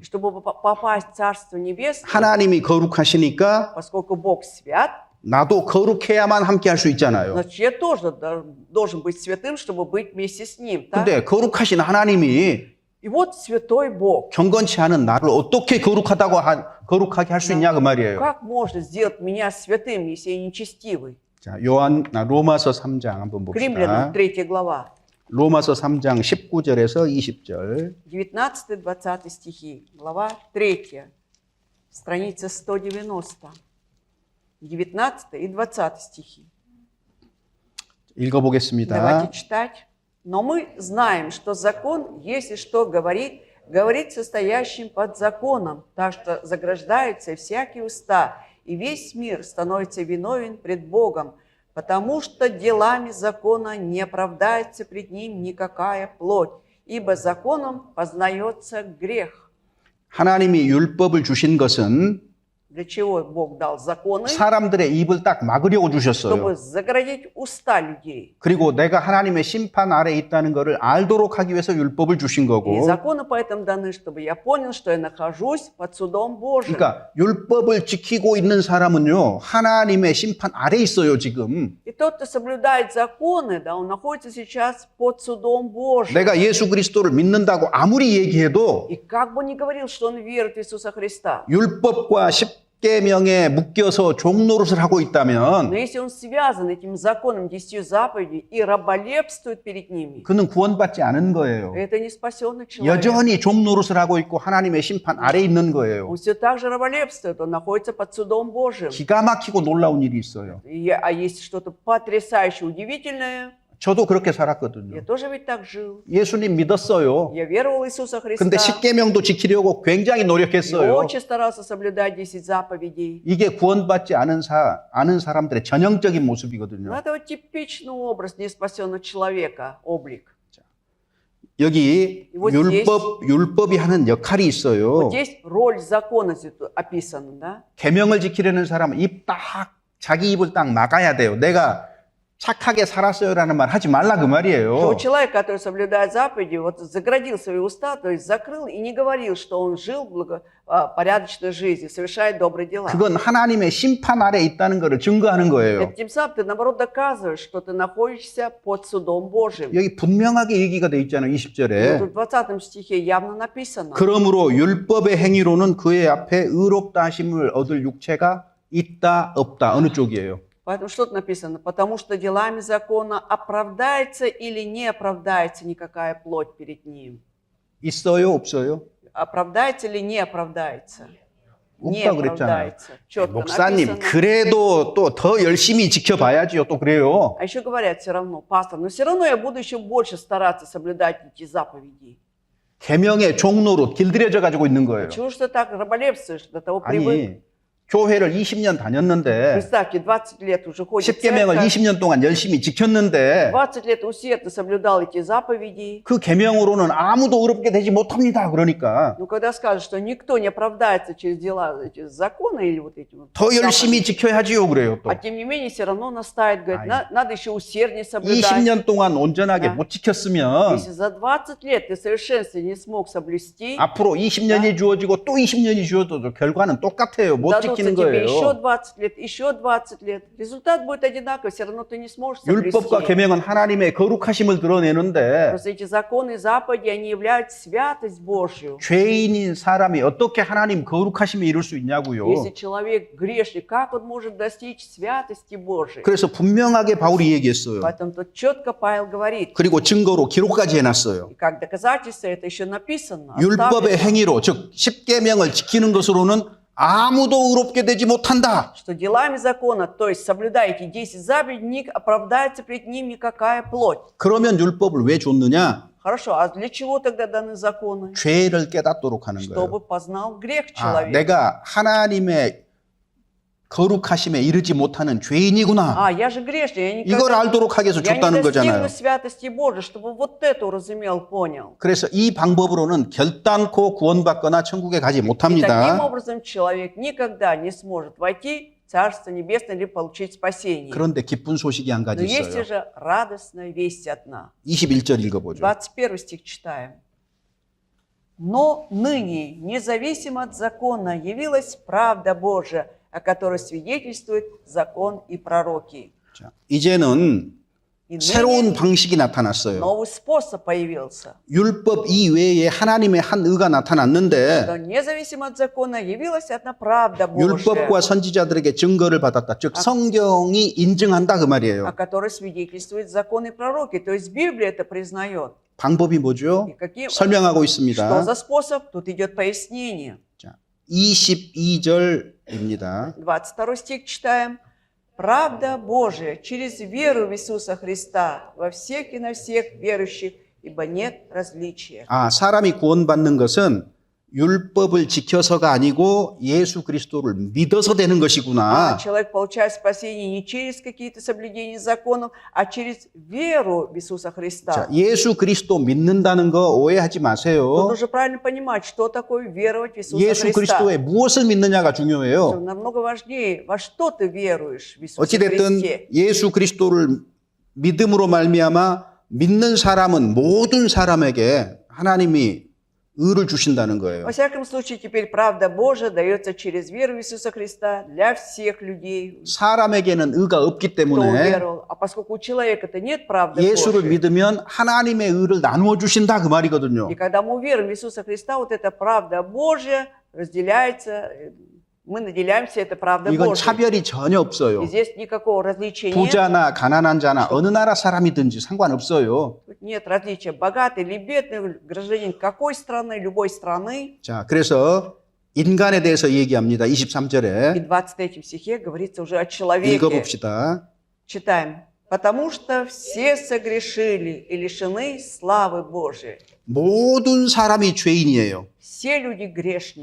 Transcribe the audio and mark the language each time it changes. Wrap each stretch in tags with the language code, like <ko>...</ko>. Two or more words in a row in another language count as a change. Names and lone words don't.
<ru>Чтобы попасть в Царство Небесное,</ru> <ko>하나님이 거룩하시니까</ko> <ru>поскольку Бог свят,</ru> <ko>나도 거룩해야만 함께 할 수 있잖아요.</ko> <ru>значит, я тоже должен быть святым, чтобы быть вместе с Ним. Так?</ru> <ko>근데 거룩하신 하나님이</ko> <ru>И вот святой Бог.</ru> <ko>경건치 않은 나를 어떻게 거룩하게 할 수 있냐 그 말이에요.</ko> <ru>Как можно сделать меня святым, если я нечестивый?</ru> <ko>자, 로마서 3장 한번</ko> <ru>К Римлянам,</ru> <ko>봅시다.</ko> <ru>3 глава,</ru> <ko>로마서 3장 19절에서 20절.</ko> <ru>19-20 стихи, глава 3, страница 190, 19 и 20 стихи.</ru> <ko>읽어보겠습니다.</ko> <ru>Давайте читать. Но мы знаем, что закон, если что говорит состоящим под законом, так что заграждаются всякие уста и весь мир становится виновен пред Богом, потому что делами закона не оправдается пред ним никакая плоть, ибо законом познается грех.</ru> <ko>하나님이 율법을 주신 것은</ko> <ru>Для чего Бог дал законы?</ru> <ko>사람들의 입을 딱 막으려고 주셨어요.</ko> <ru>Чтобы заградить уста людей.</ru> <ko>그리고 내가 하나님의 심판 아래에 있다는 것을 알도록 하기 위해서 율법을 주신</ko> <ru>И</ru> <ko>거고.</ko> <ru>законы поэтому даны, чтобы я понял, что я нахожусь под судом Божьим.</ru> <ko>그러니까 율법을 지키고 있는 사람은요, 하나님의 심판 아래에 있어요, 지금.</ko> <ru>И тот, кто соблюдает законы, да, он находится сейчас под судом Божьим.</ru> <ko>내가 예수 그리스도를 믿는다고 아무리 얘기해도</ko> <ru>И как бы ни говорил, что он верит в Иисуса Христа,</ru> <ko>율법과 십계명에 묶여서 종노릇을 하고</ko> <ru>но</ru> <ko>있다면</ko> <ru>если он связан этим законом, 10 заповедей и раболепствует перед ними,</ru> <ko>그는 구원받지 않은 거예요.</ko> <ru>это не спасенный человек.</ru> <ko>여전히 종노릇을 하고 있고 하나님의 심판 아래에 있는 거예요.</ko> <ru>Он все так же раболепствует, он находится под судом Божьим.</ru> <ko>기가 막히고 놀라운 일이 있어요.</ko> <ru>А есть что-то потрясающее, удивительное,</ru> <ko>저도 그렇게</ko> <ru>я</ru> <ko>살았거든요.</ko> <ru>тоже ведь так жил.</ru> <ko>예수님 믿었어요.</ko> <ru>Я веровал в Иисуса Христа.</ru> <ko>근데 십계명도 지키려고 굉장히</ko> <ru>И</ru> <ko>노력했어요.</ko> <ru>очень старался соблюдать 10 заповедей.</ru> <ko>이게 구원받지 않은 사람들의 전형적인</ko> <ru>Но</ru> <ko>모습이거든요.</ko> <ru>это вот типичный образ неспасенного человека, облик.</ru> <ko>여기</ko> <ru>вот</ru> <ko>율법이 하는 역할이 있어요.</ko> <ru>Вот здесь роль закона тут описана, да?</ru> <ko>계명을 지키려는 사람은 자기 입을 딱 막아야 돼요. 내가 착하게 살았어요라는 말 하지 말라 그</ko> <ru>Что</ru> <ko>말이에요.</ko> <ru>человек, который соблюдает заповеди, вот заградил свои уста, то есть закрыл и не говорил, что он жил порядочной жизнью, совершает добрые дела.</ru> <ko>그건 하나님의 심판 아래 있다는 것을 증거하는 거예요.</ko> <ru>Тем самым ты, наоборот, доказываешь, что ты находишься под судом Божьим.</ru> <ko>여기 분명하게 얘기가 돼 있잖아요. 20절에.</ko> <ru>Тут в 20 стихе явно написано.</ru> <ko>그러므로 율법의 행위로는 그의 앞에 의롭다 하심을 얻을 육체가 있다 없다 어느 쪽이에요?</ko> <ru>Поэтому что тут написано? Потому что делами закона оправдается или не оправдается никакая плоть перед ним.</ru> <ko>있어요, 없어요?</ko> <ru>Оправдается или не оправдается? Не</ru> <ko>없다 그랬잖아요.</ko> <ru>оправдается. Четко</ru> <ko>목사님,</ko> <ru>написано.</ru> <ko>그래도 또 더 열심히 지켜봐야지요. 또 그래요.</ko> <ru>А еще говорят все равно, пастор, но все равно я буду еще больше стараться соблюдать эти заповеди.</ru> <ko>계명의 종로로 길들여져 가지고 있는 거예요.</ko> <ru>Чего ж ты так раболепствуешь, до того привык?</ru> <ko>아니, 교회를 20년 다녔는데</ko> <ru>Представьте, 20 лет уже ходит в</ru> <ko>10계명을</ko> <ru>церковь,</ru> <ko>20년 동안 열심히 지켰는데</ko> <ru>20 лет усердно соблюдал эти заповеди.</ru> <ko>그 계명으로는 아무도 의롭게 되지 못합니다. 그러니까</ko> <ru>Ну, когда скажут, что никто не оправдается через дела, эти законы или вот эти вот</ru> <ko>더 열심히</ko> <ru>заповеди,</ru> <ko>지켜야지요. к래요 또.</ko> <ru>а тем не менее все равно настаивает, говорит, Ай. надо еще усерднее соблюдать.</ru> <ko>20년 동안 온전하게</ko> <ru>Да.</ru> <ko>못 지켰으면</ko> <ru>Если за 20 лет ты совершенстве не смог соблюсти,</ru> <ko>앞으로 20년이 주어지고 또 20년이 주어져도 결과는 똑같아요. 못</ko> <ru>дадутся</ru> <ko>지키는</ko> <ru>тебе еще</ru> <ko>거예요.</ko> <ru>20 лет, еще 20 лет. Результат будет одинаковый, все равно ты не сможешь соблюсти.</ru> <ko>율법과 계명은 하나님의 거룩하심을 드러내는데</ko> <ru>Просто эти законы и заповеди, они являют святость Божью.</ru> <ko>죄인인 사람이 어떻게 하나님 거룩하심에 이룰 수 있냐고요.</ko> <ru>Если человек грешник, как он может достичь святости Божией?</ru> <ko>그래서 분명하게 바울이 얘기했어요.</ko> <ru>Поэтому тут четко Павел говорит,</ru> <ko>그리고 증거로 기록까지 해놨어요.</ko> <ru>и как доказательство это еще написано.</ru> <ko>율법의</ko> <ru>оставлено,</ru> <ko>행위로 즉 십계명을 지키는 것으로는 아무도 의롭게 되지 못한다.</ko> <ru>что делами закона, то есть соблюдая эти 10 заповедей, не оправдается пред ним никакая плоть.</ru> <ko>그러면 율법을 왜 줬느냐?</ko> <ru>Хорошо, а для чего тогда даны законы?</ru> <ko>죄를 깨닫도록 하는 거예요.</ko> <ru>Чтобы познал грех 아, человек.</ru> <ko>내가 하나님의 거룩하심에 이르지 못하는 죄인이구나.</ko> <ru>А, я же грешник, я</ru> <ko>이걸 알도록 하기 위해서</ko> <ru>я не</ru> <ko>줬다는 거잖아요.</ko> <ru>достигну святости Божией, чтобы вот это уразумел, понял.</ru> <ko>그래서 이 방법으로는 결단코 구원받거나 천국에 가지</ko> <ru>И таким</ru> <ko>못합니다.</ko> <ru>образом человек никогда не сможет войти в Царство Небесное или получить спасение.</ru> <ko>그런데 기쁜 소식이 한</ko> <ru>Но</ru> <ko>가지</ko> <ru>есть</ru> <ko>있어요.</ko> <ru>же радостная весть одна.</ru> <ko>21절 읽어보죠.</ko> <ru>21 стих читаем. «Но ныне, независимо от закона, явилась правда Божия, о которой свидетельствует закон и пророки».</ru> <ko>자, 이제는</ko> <ru>И</ru> <ko>새로운</ko> <ru>ныне</ru> <ko>방식이 나타났어요.</ko> <ru>новый способ появился.</ru> <ko>율법 이외에 하나님의 한 의가 나타났는데</ko> <ru>Но независимо от закона явилась одна правда</ru> <ko>율법과</ko> <ru>Божия,</ru> <ko>선지자들에게 증거를 받았다. 즉 성경이 인증한다 그</ko> <ru>о</ru> <ko>말이에요.</ko> <ru>которой свидетельствуют закон и пророки. То есть Библия это признает.</ru> <ko>방법이 뭐죠?</ko> <ru>И каким,</ru> <ko>설명하고</ko> <ru>что</ru> <ko>있습니다.</ko> <ru>за способ? Тут идет пояснение.</ru> <ko>자, 22절입니다.</ko> <ru>22 стих читаем. «Правда Божия через веру в Иисуса Христа во всех и на всех верующих, ибо нет различия».</ru> <ko>아, 사람이 구원받는 것은 율법을 지켜서가 아니고 예수 그리스도를 믿어서 되는 것이구나.</ko> <ru>Человек получает спасение не через какие-то соблюдения законов, а через веру в Иисуса</ru> <ko>자,</ko> <ru>Христа.</ru> <ko>예수 그리스도 믿는다는 거 오해하지</ko> <ru>Тут</ru> <ko>마세요.</ko> <ru>нужно правильно понимать, что такое веровать в Иисуса</ru> <ko>예수</ko> <ru>Христа.</ru> <ko>그리스도에 무엇을 믿느냐가</ko> <ru>Что</ru> <ko>중요해요.</ko> <ru>намного важнее, во что ты веруешь в Иисусе</ru> <ko>어찌됐든</ko> <ru>Христе.</ru> <ko>예수 그리스도를 믿음으로 말미암아 믿는 사람은 모든 사람에게 하나님이 의를 주신다는 거예요.</ko> <ru>Во всяком случае, теперь правда Божия дается через веру в Иисуса Христа для всех людей,</ru> <ko>사람에게는 의가 없기</ko> <ru>кто</ru> <ko>때문에</ko> <ru>уверовал. А поскольку у человека-то нет правды</ru> <ko>예수를</ko> <ru>Божией,</ru> <ko>믿으면 하나님의 의를 나누어 주신다 그 말이거든요.</ko> <ru>и когда мы верим в Иисуса Христа, вот эта правда Божья разделяется, мы наделяемся этой правдой</ru> <ko>이건</ko> <ru>Божьей.</ru> <ko>차별이 전혀 없어요.</ko> <ru>И здесь никакого различия нет.</ru> <ko>부자나 가난한 자나 어느 나라 사람이든지 상관없어요.</ko> <ru>Тут нет различия, богатый или бедный, гражданин какой страны, любой страны.</ru> <ko>자, 그래서 인간에 대해서 얘기합니다.</ko> <ru>И</ru> <ko>23절에</ko> <ru>в 23 стихе говорится уже о человеке.</ru> <ko>읽어봅시다.</ko> <ru>Читаем. «Потому что все согрешили и лишены славы Божией».</ru> <ko>모든 사람이 죄인이에요. Все люди грешники.</ko>